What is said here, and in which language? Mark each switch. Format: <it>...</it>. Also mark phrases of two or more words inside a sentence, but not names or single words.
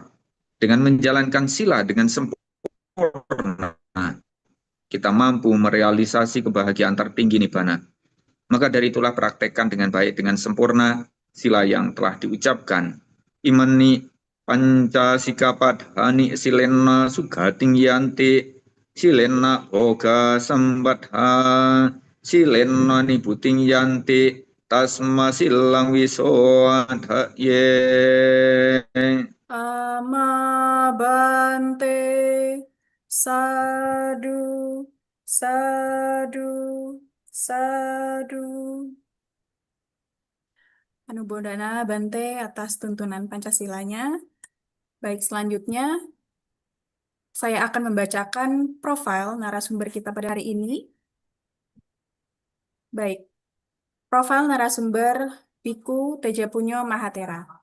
<id>Dengan menjalankan sila dengan sempurna, kita mampu merealisasi kebahagiaan tertinggi nibbana. Maka dari itulah praktekkan dengan baik, dengan sempurna, sila yang telah diucapkan.</id> <pi>Imani panca sikapadhani silena sugating yanti, silena boga sambadha, silena nibuting yanti, tasma silang wisoadha ye. Amabante sadu sadu sadu. Anumodana Bante</pi> <id>atas tuntunan Pancasilanya. Baik, selanjutnya saya akan membacakan profil narasumber kita pada hari ini. Baik, profil narasumber Biku Tejapunyo Mahatera.</id>